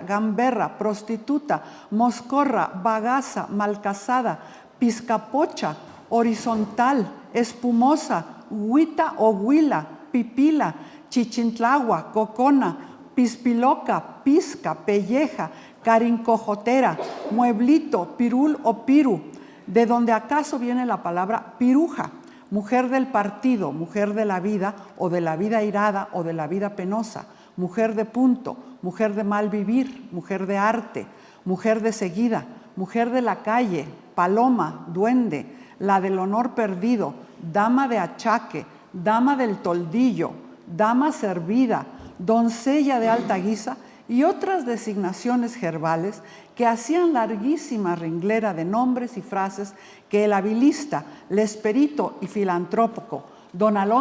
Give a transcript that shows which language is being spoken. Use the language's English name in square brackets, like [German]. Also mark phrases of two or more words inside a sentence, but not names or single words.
[Spanish] gamberra, prostituta, moscorra, bagaza, malcasada, pizcapocha, horizontal, espumosa, huita o huila, pipila, chichintlagua, cocona, pispiloca, pizca, pelleja, carincojotera, mueblito, pirul o piru, de donde acaso viene la palabra piruja, mujer del partido, mujer de la vida o de la vida irada o de la vida penosa, mujer de punto, mujer de mal vivir, mujer de arte, mujer de seguida, mujer de la calle, paloma, duende, la del honor perdido, dama de achaque, dama del toldillo, dama servida, doncella de alta guisa y otras designaciones verbales que hacían larguísima renglera de nombres y frases que el habilista, lesperito y filantrópico don